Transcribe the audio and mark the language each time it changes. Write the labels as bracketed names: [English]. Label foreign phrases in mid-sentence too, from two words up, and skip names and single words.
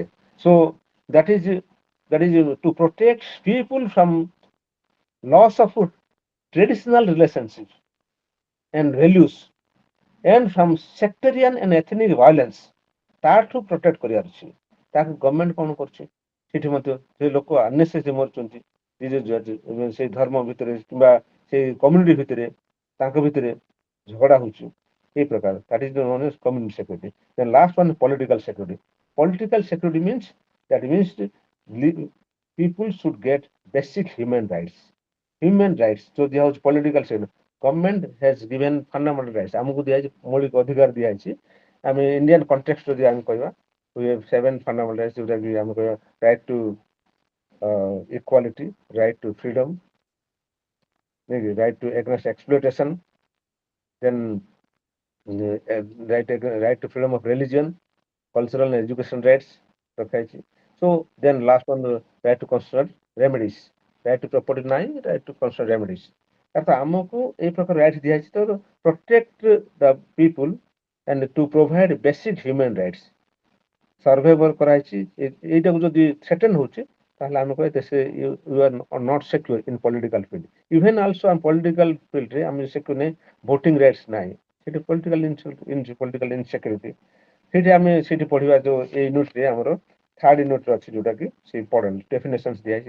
[English] So that is to protect people from loss of traditional relationships and values and from sectarian and ethnic violence। [Odia] ତାଠୁ ପ୍ରୋଟେକ୍ଟ କରିବାର ଅଛି। ତାକୁ ଗଭର୍ଣ୍ଣମେଣ୍ଟ କଣ କରୁଛି? ସେଠି ମଧ୍ୟ ସେ ଲୋକ ଅନନେସେସରି ମରୁଛନ୍ତି, ସେଇ ଧର୍ମ ଭିତରେ କିମ୍ବା ସେଇ କମ୍ୟୁନିଟି ଭିତରେ, ତାଙ୍କ ଭିତରେ ଝଗଡା ହଉଛି এই ପ୍ରକାର। [English] that is known as community security। then last one political security। political security means people should get basic human rights। human rights [Hindi] जो दिया होଉଛି [English] political security। government has given fundamental rights। [Odia] ଆମକୁ ଦିଆଯାଇଛି ମୌଳିକ ଅଧିକାର ଦିଆଯାଇଛି। ଆମେ [English] Indian context [Odia] ଯଦି ଆମେ କହିବା [English] we have 7 fundamental rights, [Odia] ଯୋଉଟା କି ଆମେ କହିବା [English] right to equality, right to freedom, right to against exploitation, then right to freedom of religion, cultural and education rights [Odia] ରଖା ହେଇଛି। [English] So then last one right to constitutional remedies। right to property ନାହିଁ, right to constitutional remedies। [Odia] ଅର୍ଥାତ ଆମକୁ ଏଇ ପ୍ରକାର ରାଇଟ୍ସ ଦିଆଯାଇଛି ତ [English] protect the people and to provide basic human rights। [Odia] ସର୍ଭେଭର କରାହେଇଛି। ଏଇଟାକୁ ଯଦି ଥ୍ରେଟନ୍ ହଉଛି ତାହେଲେ ଆମେ କହିବା ସେ [English] you are not secure in political field. even also [Odia] ଆମ ପଲିଟିକାଲ ଫିଲ୍ଡରେ ଆମେ ସିକ୍ୟୁର ନାହିଁ, [English] voting rights [Odia] ନାହିଁ, ସେଠି [English] political insecurity. [Odia] ସେଇଠି ଆମେ ସେଇଠି ପଢିବା ଯୋଉ ଏଇ ୟୁନିଟରେ ଆମର ଥାର୍ଡ ୟୁନିଟରେ ଅଛି, ଯୋଉଟା କି ସେ ପଢନ୍ତି ଡେଫିନେସନ୍ସ ଦିଆଯାଇଛି।